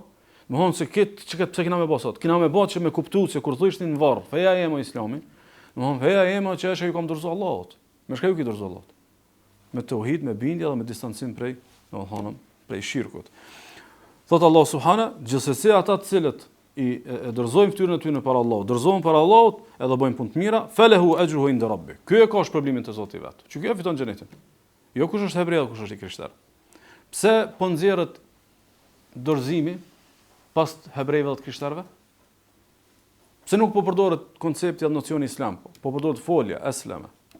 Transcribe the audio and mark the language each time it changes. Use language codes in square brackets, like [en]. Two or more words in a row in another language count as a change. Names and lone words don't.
[sq] Domthonjë se pse kena me bë sot? Kena me bë që me kuptuar se kur thështin në varr, feja eme Islami, domthonjë feja eme që është ju kam dorëzuar Allahut. Me shka ju ki dorëzuar Allahut? Me tauhid, me bindje dhe me distancim prej, domethënë, prej shirkut. Thot Allah subhana, gjithsesi ata të cilët i dorëzojnë fytyrën e tyre në para Allahut, dorëzohen para Allahut edhe bëjnë punë të mira, [ar] فله أجره عند ربي. [sq] Ky e ka shpërblimin te Zoti vet. Që ky e fiton xhenetin. Jo kush është hebrej, kush është i krishter. Pse po nxjerrët dorëzimi pas hebrejve dhe të krishterëve? Pse nuk po përdoret koncepti atë nocioni islam, po përdoret folja, esleme.